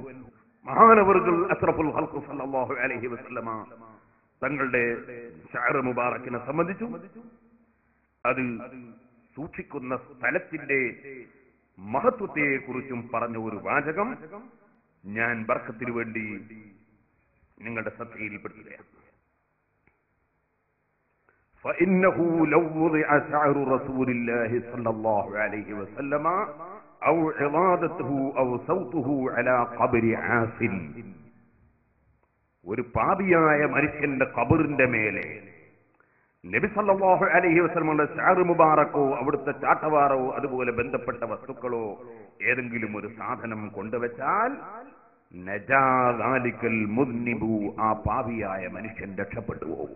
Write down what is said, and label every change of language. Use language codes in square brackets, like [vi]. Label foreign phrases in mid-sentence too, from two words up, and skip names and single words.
[ml] മഹാനവറുകൾ [ar] أشرف الخلق صلى الله عليه وسلم [ml] തങ്ങളുടെ ശഅർ മുബാറക്കിനെ സംബന്ധിച്ചു അത് സൂക്ഷിക്കുന്ന സ്ഥലത്തിന്റെ മഹത്വത്തെ കുറിച്ചും പറഞ്ഞ ഒരു വാചകം ഞാൻ ബർക്കത്തിന് വേണ്ടി നിങ്ങളുടെ ശ്രദ്ധയിൽപ്പെടുത്തുകയാണ്. [ar] فإنه لو وضع شعر رسول الله صلى الله عليه وسلم أو عضادته أو صوته على قبر عاصٍ, [ml] ഒരു പാപിയായ മനുഷ്യന്റെ ഖബറിന്റെ മേലെ നബി [ar] صلى الله عليه وسلم [ml] ശഅർ മുബാറക്കോ അവിടുത്തെ ചാട്ടവാറോ അതുപോലെ ബന്ധപ്പെട്ട വസ്തുക്കളോ ഏതെങ്കിലും ഒരു സാധനം കൊണ്ടുവച്ചാൽ [ar] نجا ذلك المذنب, [ml] ആ പാപിയായ മനുഷ്യൻ രക്ഷപ്പെട്ടു പോകും.